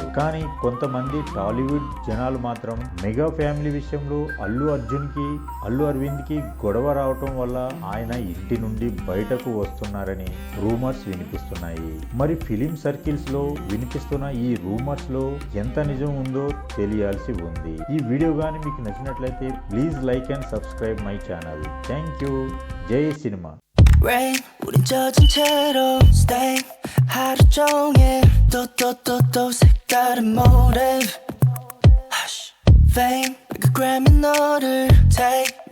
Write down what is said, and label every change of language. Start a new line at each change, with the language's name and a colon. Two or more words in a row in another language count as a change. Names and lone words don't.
Telugu: కానీ కొంతమంది టాలీవుడ్ జనాలు మాత్రం మెగా ఫ్యామిలీ విషయంలో అల్లు అరవింద్ కి గొడవ రావటం వల్ల ఆయన ఇంటి నుండి బయటకు వస్తున్నారని రూమర్స్ వినిపిస్తున్నాయి. మరి
English: film circles
Telugu: లో వినిపిస్తున్న ఈ రూమర్స్ లో ఎంత నిజం ఉందో తెలియాల్సి ఉంది. ఈ వీడియో గాని మీకు నచ్చినట్లయితే
English: please like and subscribe my channel. thank you. జై సినిమా.
Korean: Rain 우린 젖은 채로 stay 하루 종일 또 색다른 motive
English: Hush fame like a Grammy
Korean: 너를 take